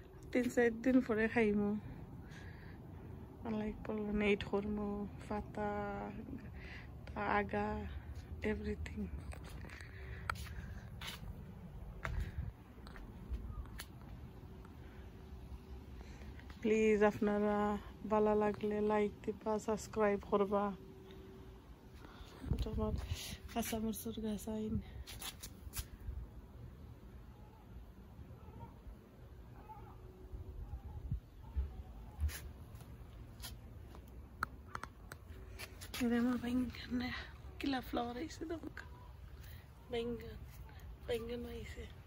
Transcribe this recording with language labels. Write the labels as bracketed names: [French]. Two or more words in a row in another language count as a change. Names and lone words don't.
[Bangla] 3-4 দিন পরে খাইমু লাইক pollinate করমু পাতা আগা [English] everything please [Bangla] আপনারা ভালো লাগলে লাইক দিবা সাবস্ক্রাইব করবা তোমার কাঁচামরিচের গাছ আইন [Spanish] Mira más vengan, que la flor dice nunca. Vengan, vengan dice.